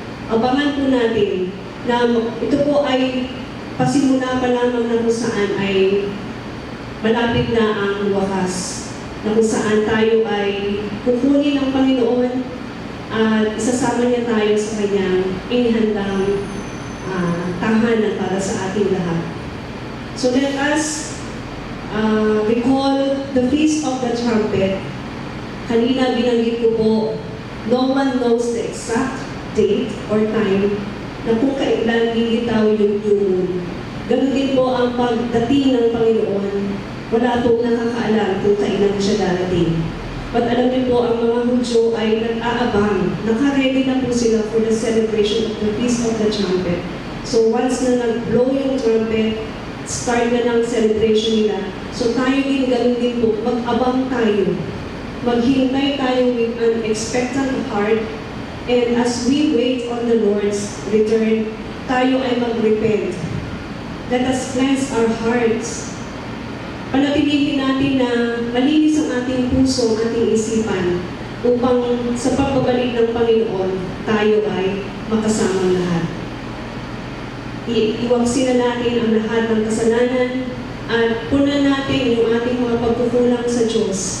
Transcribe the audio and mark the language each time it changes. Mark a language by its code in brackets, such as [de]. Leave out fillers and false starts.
[tl] abangan po natin na ito po ay pasimula pa lamang na kung saan ay malapit na ang wakas, na kung saan tayo ay kukunin ng Panginoon at isasama niya tayo sa kanyang inihandang tahanan para sa ating lahat. [en] So let us recall the Feast of the Trumpet. [tl] Kanina binanggit ko po, [en] no one knows the exact date or time [tl] na kung kailan lilitaw yung [en] new moon. [tl] Ganun din po ang pagdating ng Panginoon. Wala pong nakakaalam kung kailan siya darating. But alam niyo po, ang mga Hudyo ay nag-aabang. Naka-ready na po sila [en] for the celebration of the Feast of the Trumpet. [tl] So once na nag-blow yung trumpet, start na ng celebration nila. So tayo din, ganun din po, mag-abang tayo. Maghintay tayo [en] with an expectant heart, and as we wait on the Lord's return, [tl] tayo ay mag-repent. [en] Let us cleanse our hearts. [tl] Panatilihin natin na malinis ang ating puso, ang ating isipan, upang sa pagbabalik ng Panginoon, tayo ay makasama lahat. Iwagsin na natin ang lahat ng kasalanan at punan natin yung ating mga pagkukulang sa Diyos.